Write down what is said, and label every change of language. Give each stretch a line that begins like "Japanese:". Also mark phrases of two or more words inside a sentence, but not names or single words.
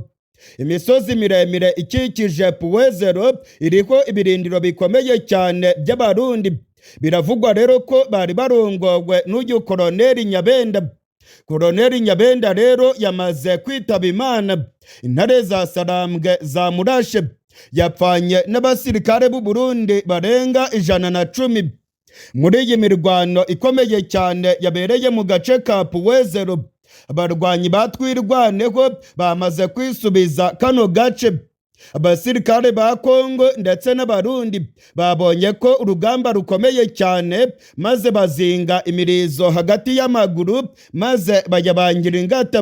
Kinyarwanda: Imisozi miremire ikikije Puwezero iriho ibirindiro bikomeye cyane by'abarundi Biravugwa rero ko bari barongowe n'uyu Koloneli Nyabenda. Koloneli Nyabenda rero yamaze kwitaba Imana. Intare za Sarambwe zamurashe. Yapfanye n'abasirikare b'u Burundi barenga 110 muri iyi mirwano ikomeye cyane yabereye mu gace ka Puwezero. Abarwanyi batwirwaneho bamaze kwisubiza kano gace. Abasirikare ba Kongo ndetse n'Abarundi babonye ko urugamba rukomeye cyane, maze bazinga imirizo hagati y'amaguru maze bayabangira ingata.